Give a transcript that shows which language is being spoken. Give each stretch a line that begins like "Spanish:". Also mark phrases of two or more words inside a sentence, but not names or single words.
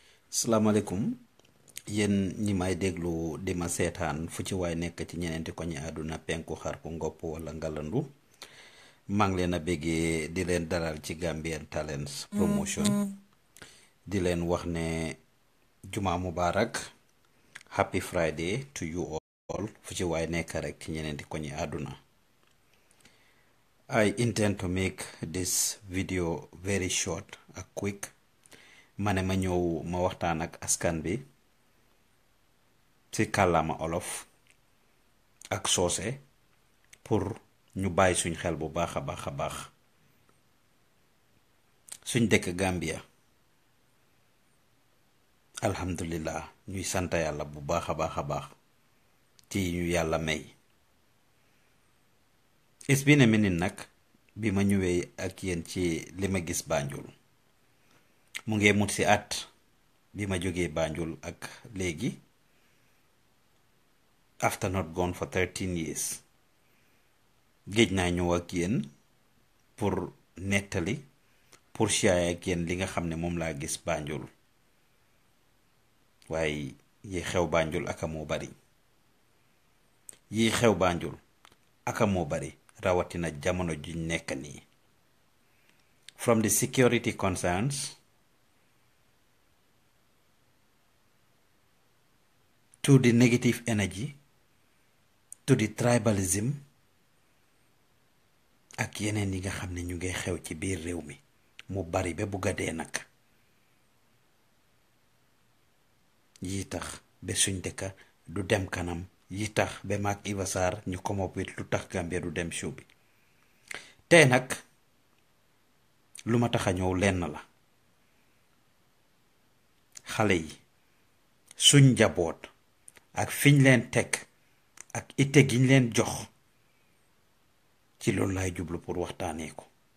Wolof: salaamaaleykum yéen ñi may déglu di ma seetaan fu ci waay nekk ci ñeneenti koñi àdduna penku xarpu ngopp wala ngalandu maa ngi leen a béggee di leen dalal ci Gambian Talents Promotion di leen wax ne
Arabic: جمعة مباركة
English: happy Friday to you all
Wolof: fu ci waay nekk rek ci ñeneenti koñi àdduna.
English: I intend to make this video very short and quick.
Wolof: ma ne ma ñëw ma waxtaan ak askan bi ci kàllaama olof ak soose pour ñu bàyyi suñ xel bu baax a baax suñ dëkk Gambia alhamdulillah ñuy sant yàlla bu baax a baax ci ñu yàlla may.
English: It's been a minute
Wolof: nag bi ma ñëwee ak yéen ci li ma gis Banjul mu ngee mut si at bi ma jógee Banjul ak léegi
English: after not gone for 13 years
Wolof: géej naa ñëw ak yéen pour nettali pour share ak yéen li nga xam ne moom laa gis Banjul waaye yi xew Banjul aka moo bari yi xew Banjul aka moo bari rawatina jamono juñ nekk nii.
English: From the security concerns to the negative energy to the tribalism
Wolof: ak yeneen yi nga xam ne ñu ngay xew ci biir réew mi mu bari ba bugga dee nag yi tax ba suñ dëkka du dem kanam yi tax ba maag Iba Sarr ñu
English: come up with
Wolof: lu tax Gambia du dem show bi tey nag lu ma tax a ñëw lenn la xale yi suñ njaboot ak fiñ leen teg ak ite giñ leen jox ci loolu laay jublu pour waxtaanee ko.